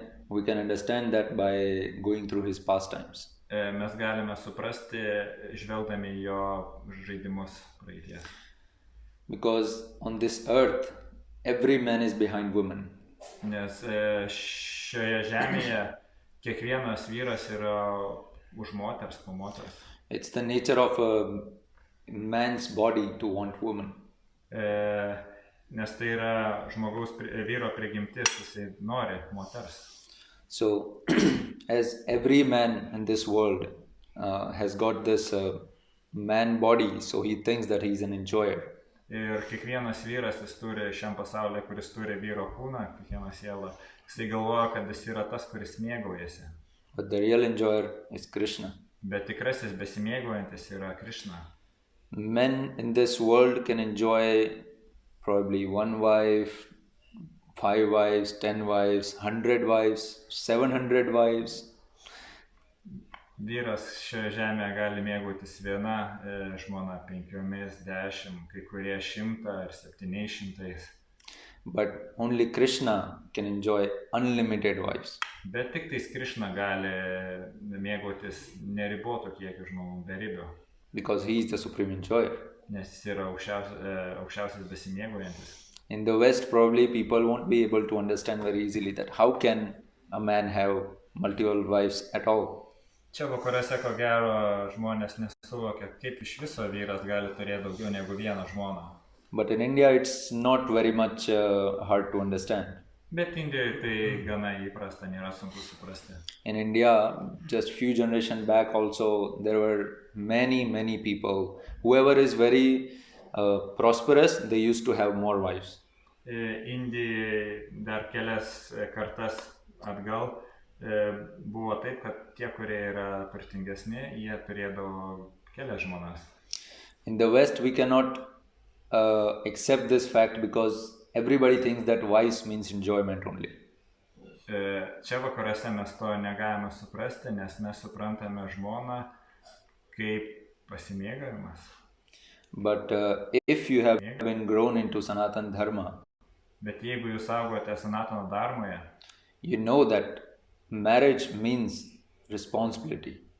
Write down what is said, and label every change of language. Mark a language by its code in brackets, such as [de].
[en] we can understand that by going through his pastimes. [lt] Mes galime suprasti, žvelgdami jo žaidimus praeities. [en] Because on this earth, every man is behind woman. [lt] Nes šioje žemėje kiekvienas vyras yra už moters, po moters. [en] It's the nature of a man's body to want woman. [lt] Nes tai yra žmogaus vyro prigimtis, jisai nori moters. [en] So, as every man in this world has got this man body, so he thinks that he's an enjoyer. [lt] Ir kiekvienas vyras, jis turi šiam pasaulyje, kuris turi vyro kūną, kiekvieną sielą, jisai galvoja, kad jis yra tas, kuris mėgaujasi. [en] But the real enjoyer is Krishna. [lt] Bet tikrasis besimėgaujantis yra Krishna. [en] Men in this world can enjoy probably one wife, 5 wives, 10 wives, 100 wives, 700 wives. [lt] Vyras šioje žemėje gali mėgautis viena žmona 5, 10, kai kurie 100 ar 700. [en] But only Krishna can enjoy unlimited wives. [lt] Bet tik tais Krishna gali mėgautis neribotų kiekio žmonių, beribio. [en] Because he is the supreme enjoyer. [lt] Nes jis yra aukščiausias besimėgaujantis. [en] In the West, probably people won't be able to understand very easily that how can a man have multiple wives at all. [lt] Čia vakaruose, ko gero, žmonės nesuvokia, kaip iš viso vyras gali turėti daugiau negu vieną žmoną. [en] But in India, it's not very much hard to understand. [lt] Bet Indijoje tai gana įprasta, nėra sunku suprasti. [en] In India, just few generations back also, there were many people. Whoever is very prosperous, they used to have more wives. [lt] Indijai dar kelias kartas atgal buvo taip, kad tie, kurie yra turtingesni, jie turėdavo kelias žmonas. [en] In the West, we cannot accept this fact because everybody thinks that wives means enjoyment only. [lt] Čia vakaruose mes to negalime suprasti, nes mes suprantame žmoną kaip pasimėgavimas. [en] But if you have been grown into Sanatan Dharma, [lt] bet jeigu jūs augote Sanatana Dharmoje, [en] you know that marriage means responsibility.